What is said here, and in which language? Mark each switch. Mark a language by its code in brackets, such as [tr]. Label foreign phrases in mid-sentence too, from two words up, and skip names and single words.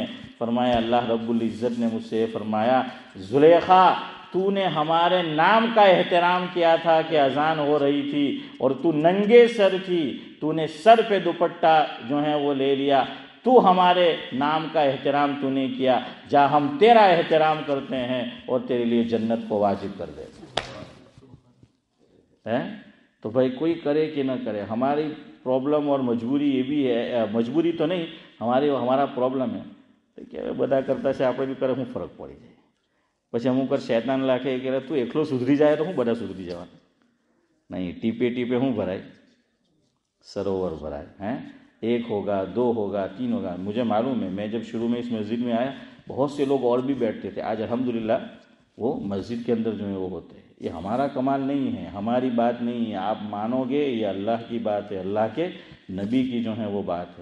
[ur] فرمایا اللہ رب العزت نے مجھ سے فرمایا، زلیخا تو نے ہمارے نام کا احترام کیا تھا کہ اذان ہو رہی تھی اور تو ننگے سر تھی، تو نے سر پہ دوپٹہ جو ہے وہ لے لیا، تو ہمارے نام کا احترام تو نے کیا، جا ہم تیرا احترام کرتے ہیں اور تیرے لیے جنت کو واجب کر دیتے ہیں۔ تو بھائی کوئی کرے کہ نہ کرے، ہماری پرابلم اور مجبوری یہ بھی ہے، مجبوری تو نہیں، ہمارا پرابلم ہے کہ [gu] બધા કરતા છે આપણે બી કરે શું ફરક પડી જાય। પછી અમુક વાર શૈતાન લાગે કે તું એકલો સુધરી જાય તો હું બધા સુધરી જવાના, નહીં, ટીપે ટીપે શું ભરાય? સરોવર ભરાય [ur] ہیں، ایک ہوگا، دو ہوگا، تین ہوگا۔ مجھے معلوم ہے، میں جب شروع میں اس مسجد میں آیا بہت سے لوگ اور بھی بیٹھتے تھے، آج الحمدللہ وہ مسجد کے اندر جو ہے وہ ہوتے ہیں۔ یہ ہمارا کمال نہیں ہے، ہماری بات نہیں ہے، آپ مانو گے یہ اللہ کی بات ہے، اللہ کے نبی کی جو ہے وہ بات ہے۔